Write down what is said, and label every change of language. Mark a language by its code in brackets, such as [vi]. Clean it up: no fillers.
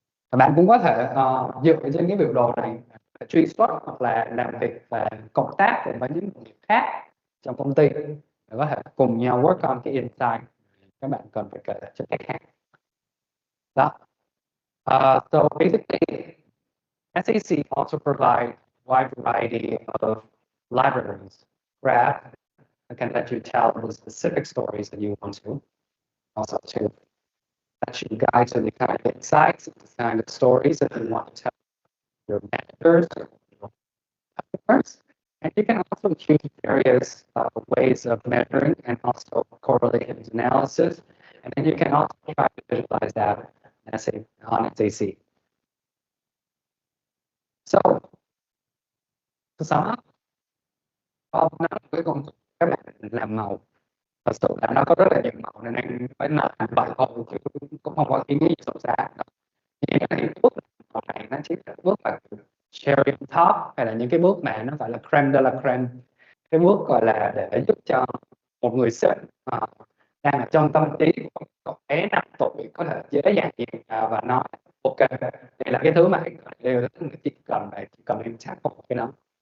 [vi] Và bạn cũng có thể dựa trên cái biểu đồ này truy xuất hoặc là làm việc và cộng tác cùng với những người khác trong công ty để có thể cùng nhau [en] work on [vi] cái insight các bạn cần phải kể cho khách hàng. Đó. [en] So basically, SAC also provide wide variety of libraries, graph that can let you tell the specific stories that you want to, also to let you guide to the kind of insights, the kind of stories that you want to tell your managers, your customers. And you can also choose various ways of measuring and also correlated analysis. And then you can also try to visualize that on SAC. So, to sum up, [vi] nó là cái công cụ các bạn làm màu, thật sự là nó có rất là nhiều màu nên anh phải làm vậy thôi chứ cũng không có ý nghĩa gì sâu xa. Những cái bước màu này nó chỉ là bước mà [en] cherry on top, [vi] hay là những cái bước mà nó gọi là creme de la creme, cái bước gọi là để giúp cho một người sếp đang ở trong tâm trí của cậu bé 5 tuổi có thể dễ dàng nhìn và nói ok, đây là cái thứ mà đều chỉ cần em chắc một cái đó.